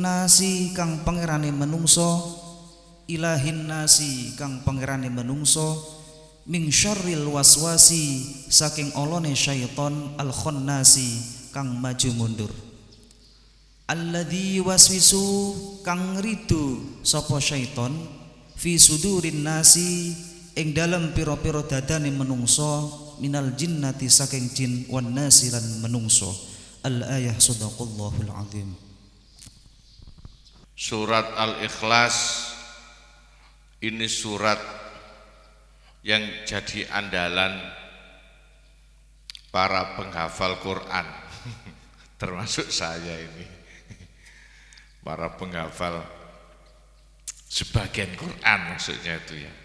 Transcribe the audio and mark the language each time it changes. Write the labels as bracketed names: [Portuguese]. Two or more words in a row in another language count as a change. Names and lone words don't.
[Javanese] nasi kang pangerane menungso, [Arabic] إله الناس [Javanese] kang pangerane menungso, [Arabic] من شر الوسواس [Javanese] saking olone syaiton [Arabic] الخناس [Javanese] kang maju mundur, [Arabic] الذي يوسوس [Javanese] kang ridu sapa syaiton [Arabic] في صدور الناس [Javanese] ing dalem pira-pira dadane menungso, [Arabic] من الجنة [Javanese] saking jin [Arabic] والناس [Javanese] lan menungso. [Arabic] الآية صدق الله العظيم. [Indonesian] Surat Al-Ikhlas ini surat yang jadi andalan para penghafal Quran termasuk saya ini. Para penghafal sebagian Quran maksudnya itu ya.